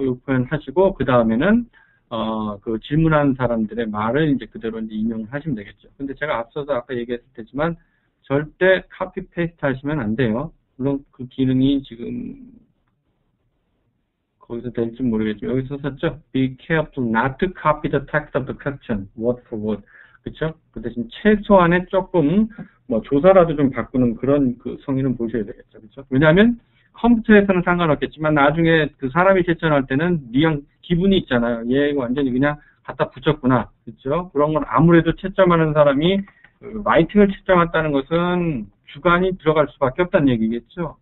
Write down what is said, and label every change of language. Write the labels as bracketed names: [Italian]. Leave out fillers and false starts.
[Korean] 이 표현 하시고 그 다음에는 그 질문하는 사람들의 말을 이제 그대로 이제 인용을 하시면 되겠죠. 근데 제가 앞서서 아까 얘기했을 테지만 절대 카피 페이스트 하시면 안 돼요. 물론 그 기능이 지금 거기서 될지 모르겠지만 여기서 썼죠. [English] Be careful not to copy the text of the question word for word. [Korean] 그렇죠? 그 대신 최소한의 조금 뭐 조사라도 좀 바꾸는 그런 그 성의는 보셔야 되겠죠. 그렇죠? 왜냐하면 컴퓨터에서는 상관없겠지만 나중에 그 사람이 채점할 때는 뉘앙 기분이 있잖아요. 얘 완전히 그냥 갖다 붙였구나. 그렇죠? 그런 건 아무래도 채점하는 사람이 라이팅을 채점했다는 것은 주관이 들어갈 수밖에 없다는 얘기겠죠.